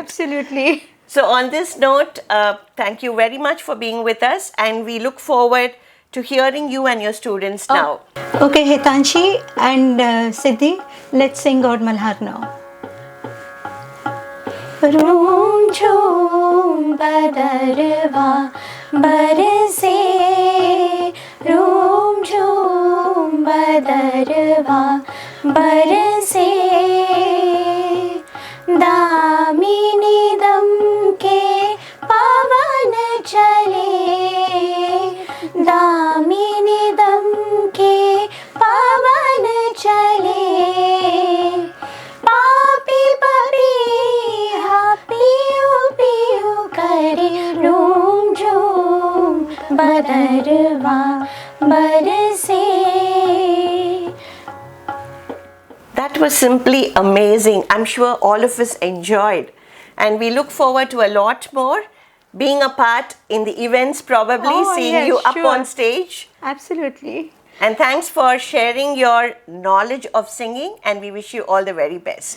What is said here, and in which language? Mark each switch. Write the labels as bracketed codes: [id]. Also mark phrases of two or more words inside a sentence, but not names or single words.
[en] Absolutely. So on this note, thank you very much for being with us, and we look forward to hearing you and your students now. Okay, Hitanshi and Siddhi, let's sing God Malhar now. [hi] रूम झूम बदरवा बरसे, रूम झूम बदरवा बरसे, दामिनी दम के पावन चले, दामिनी दम के पावन चले, पापी पपीहा पियो पियो करे, रूम झूम बदरवा बरसे. [en] That was simply amazing. I'm sure all of us enjoyed. And we look forward to a lot more. Being a part in the events, probably seeing yes, you up sure. on stage. Absolutely. And thanks for sharing your knowledge of singing, and we wish you all the very best.